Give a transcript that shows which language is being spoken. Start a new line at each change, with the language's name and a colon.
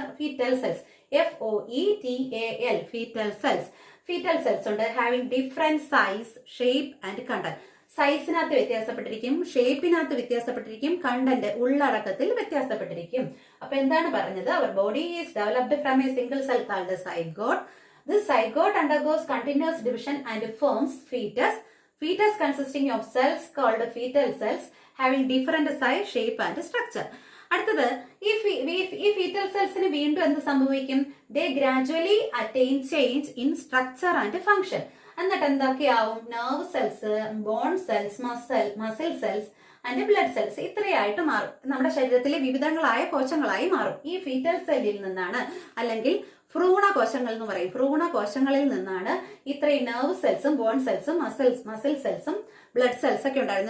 English: Foetal cells, FOETAL, foetal cells. Foetal cells ഉണ്ട് having different size, shape and content.
Malayalam: സൈസിനകത്ത് വ്യത്യാസപ്പെട്ടിരിക്കും, ഷേപ്പിനകത്ത് വ്യത്യാസപ്പെട്ടിരിക്കും, content ഉള്ളടക്കത്തിൽ വ്യത്യാസപ്പെട്ടിരിക്കും. അപ്പൊ എന്താണ് പറഞ്ഞത്?
English: Our body is developed from a single cell called zygote. This zygote undergoes continuous division and forms fetus. Fetus consisting of cells called fetal cells having different size, shape and structure.
Malayalam: അടുത്തത് ഈ fetal സെൽസിന് വീണ്ടും എന്ത് സംഭവിക്കും?
English: They gradually attain change in structure and function.
Malayalam: എന്നിട്ട് എന്തൊക്കെയാവും?
English: nerve cells, bone cells, muscle cells and blood cells
Malayalam: ഇത്രയായിട്ട് മാറും. നമ്മുടെ ശരീരത്തിലെ വിവിധങ്ങളായ കോശങ്ങളായി മാറും. ഈ ഫീറ്റൽ സെല്ലിൽ നിന്നാണ്, അല്ലെങ്കിൽ ഭ്രൂണ കോശങ്ങൾ എന്ന് പറയും. ഭ്രൂണ കോശങ്ങളിൽ നിന്നാണ് ഇത്രയും nerve സെൽസും bone സെൽസും muscle സെൽസും blood cells ഒക്കെ ഉണ്ടാകും.